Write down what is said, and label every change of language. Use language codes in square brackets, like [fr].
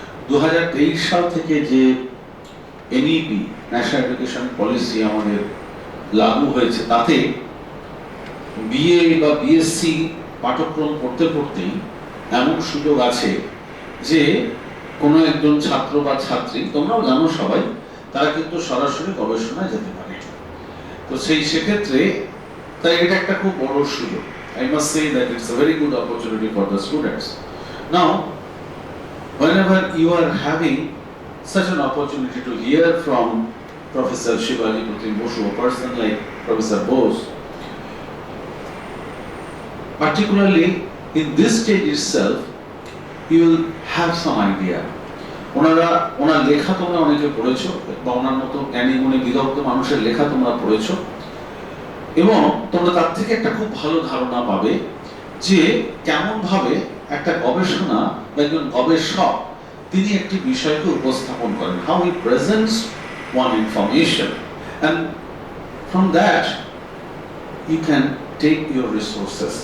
[bn] 2023 সাল থেকে যে এনইপি ন্যাশনাল এডুকেশন পলিসি আমাদের লাগু হয়েছে, তাতে বিএ বা বিএসসি পাঠ্যক্রম পড়তে পড়তেই এমন সুযোগ আছে যে কোনো একজন ছাত্র বা ছাত্রী, তোমরাও জানো সবাই, তারা কিন্তু সরাসরি গবেষণায় যেতে পারে। তো সেক্ষেত্রে তাই এটা একটা খুব বড় সুযোগ। [en] I must say that it's a very good opportunity for the students. Now, whenever you are having such an opportunity to hear from Professor Shivaji Pratim Boshu, a person like Professor Bose, particularly in this stage itself, you will have some idea. [bn] ওনার লেখা তোমরা অনেকে পড়েছো বা ওনার মতো জ্ঞানী গুণী বিদগ্ধ মানুষের লেখা তোমরা পড়েছো এবং তোমরা তার থেকে একটা খুব ভালো ধারণা পাবে যে কেমন ভাবে একটা গবেষণা বা একজন গবেষক তিনি একটি বিষয়কে উপস্থাপন করেন, [en] how he presents one information, and from that you can take your resources.